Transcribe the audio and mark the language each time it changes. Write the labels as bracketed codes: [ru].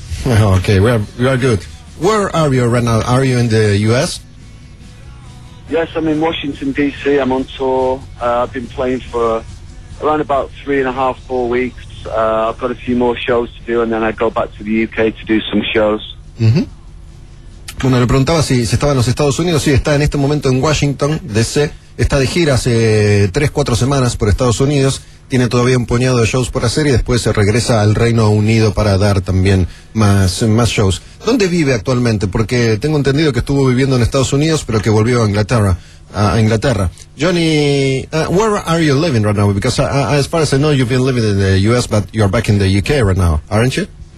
[en] Okay, we are good. Where are you right now? Are you in the US? Yes, I'm in Washington, D.C. I'm on tour. I've been playing for around about 3.5-4 weeks. I've got a few more shows to do, and then I go back to the UK to do some shows. [es] Bueno, le preguntaba si estaba en los Estados Unidos. Sí, está en este momento en Washington, D.C. Está de gira hace 3-4 semanas por Estados Unidos. Tiene todavía un puñado de shows por hacer y después se regresa al Reino Unido para dar también más shows. ¿Dónde vive actualmente? Porque tengo entendido que estuvo viviendo en Estados Unidos, pero que volvió a Inglaterra. [en] Johnny, where are you living right now? Because as far as I know, you've been living in the US, but you're back in the UK right now, aren't you?